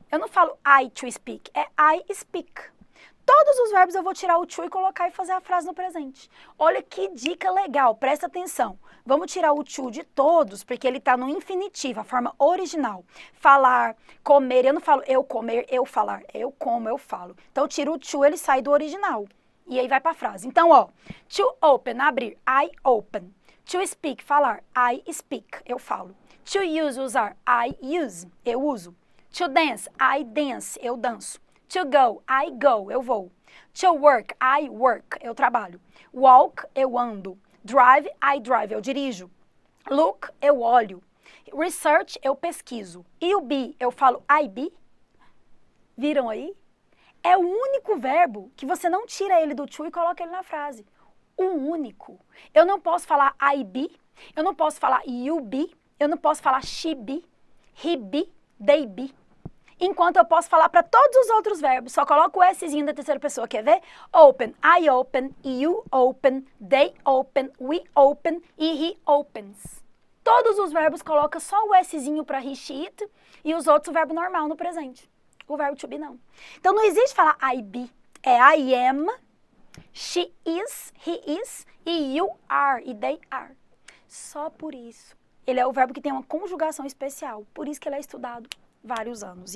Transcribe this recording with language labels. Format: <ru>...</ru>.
<pt>Eu não falo I to speak, é</pt> <en>I speak.</en> <pt>Todos os verbos eu vou tirar o to e colocar e fazer a frase no presente. Olha que dica legal, presta atenção. Vamos tirar o to de todos, porque ele está no infinitivo, a forma original. Falar, comer, eu não falo eu comer, eu falar. Eu como, eu falo. Então eu tiro o to, ele sai do original. E aí vai para a frase. Então, ó, to open, abrir, I open.</pt> <en>To speak, falar, I speak,</en> <pt>eu falo.</pt> <en>To use, usar, I use,</en> <pt>eu uso.</pt> <en>To dance, I dance,</en> <pt>eu danço.</pt> <en>To go, I go,</en> <pt>eu vou.</pt> <en>To work, I work,</en> <pt>eu trabalho. Walk, eu ando. Drive, I drive, eu dirijo. Look, eu olho. Research, eu pesquiso. E o be, eu falo I be. Viram aí? É o único verbo que você não tira ele do to e coloca ele na frase. O único. Eu não posso falar I be, eu não posso falar you be, eu não posso falar she be, he be, they be. Enquanto eu posso falar para todos os outros verbos, só coloco o Szinho da terceira pessoa, quer ver?</pt> <en>Open, I open, you open, they open, we open e he opens.</en> <pt>Todos os verbos colocam só o Szinho para he, she, it e os outros o verbo normal no presente. O verbo to be não. Então não existe falar I be, é</pt> <en>I am, she is, he is e you are e they are.</en> <pt>Só por isso. Ele é o verbo que tem uma conjugação especial, por isso que ele é estudado vários anos.</pt>